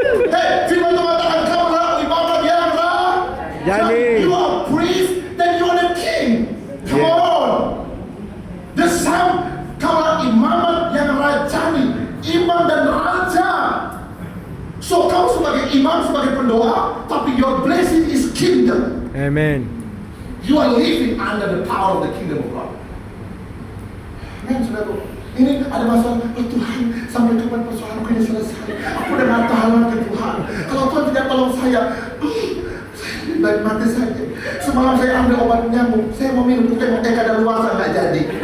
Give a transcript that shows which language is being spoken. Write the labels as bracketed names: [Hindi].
[Indonesian] Hey, firman Tuhan katakan kamu adalah ibadat yang Jadi. [English] You are a priest, then you are the king. Come on! The same, [Indonesian] kamu adalah imamat yang rajani, imam dan raja. So kamu sebagai imam, sebagai pendoa, tapi [English] your blessing is kingdom. Amen. You are living under the power of the kingdom of God. [Indonesian] Amen, saudara. Ini ada masalah, oh Tuhan, sampai kapan persoalanku ini selesai? Aku udah gak tahan lagi Tuhan. Kalau Tuhan tidak tolong saya lebih baik mati saja. Semalam saya ambil obat nyamuk, saya mau minum, tengok kadaluarsa nggak jadi.